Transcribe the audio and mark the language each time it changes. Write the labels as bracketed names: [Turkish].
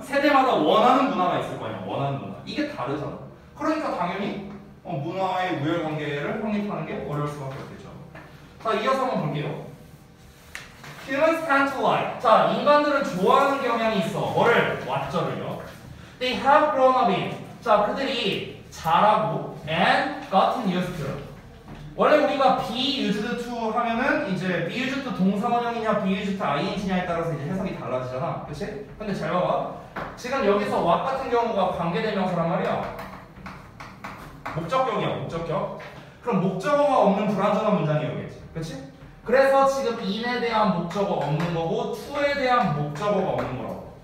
[Korean] 세대마다 원하는 문화가 있을 거 아니야. 원하는 문화. 이게 다르잖아. 그러니까 당연히 문화의 우열관계를 확립하는 게 어려울 수밖에 없겠죠. 자, 이어서 한번 볼게요. [English] Humans tend to like. [Korean] 자, 인간들은 좋아하는 경향이 있어. 뭐를? what절을요. [English] They have grown up in. 자, [Korean] 그들이 자라고 [English] and gotten used to. [Korean] 원래 우리가 be used to 하면은 이제 be used to 동사원형이냐 be used to ing냐에 따라서 이제 해석이 달라지잖아. 그치? 근데 잘 봐봐. 지금 여기서 what 같은 경우가 관계대명사란 말이야. 목적격이야, 목적격. 그럼 목적어가 없는 불완전한 문장이어야겠지. 그치? 그래서 지금 in에 대한 목적어 없는 거고 to에 대한 목적어가 없는 거라고.